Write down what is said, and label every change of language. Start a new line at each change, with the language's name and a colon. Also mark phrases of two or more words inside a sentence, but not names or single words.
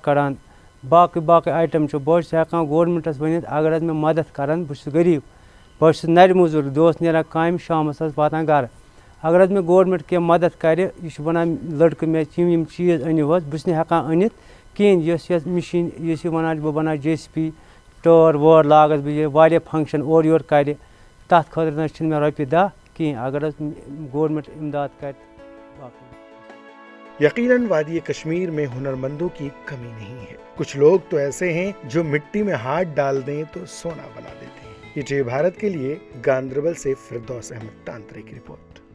Kashmiri: کڑان باقٕے آیٹم چھُ بہٕ حظ چھُس ہٮ۪کان گورمنٹس ؤنِتھ اگر حظ مےٚ مدد کرن بہٕ چھُس غریٖب بہٕ حظ چھُس نرِ موٚزوٗر دۄہس نیران کامہِ شامس حظ واتان گرٕ اگر حظ مےٚ گورمنٹ کینٛہہ مدد کرِ یہِ چھُ ونان لڑکہٕ مےٚ یِم چیٖز أنِو حظ بہٕ چھُس نہٕ ہٮ۪کان أنِتھ کِہیٖنۍ یۄس مِشیٖن یُس یہِ ونان چھُ بہٕ بناو JCB ٹٲر وٲر لاگس بہٕ یہِ واریاہ فنکشن اورٕ یورٕ کرِ تتھ خٲطرٕ نہ حظ چھِنہٕ مےٚ رۄپیہِ دہ کِہیٖنۍ اگر حظ گورمنٹ امداد کرِ باقٕے۔
Urdu: یقیناً وادی کشمیر میں ہنرمندوں کی کمی نہیں ہے، کچھ لوگ تو ایسے ہیں جو مٹی میں ہاتھ ڈال دیں تو سونا بنا دیتے ہیں۔ یہ TV بھارت کے لیے گاندربل سے فردوس احمد تانترے کی رپورٹ۔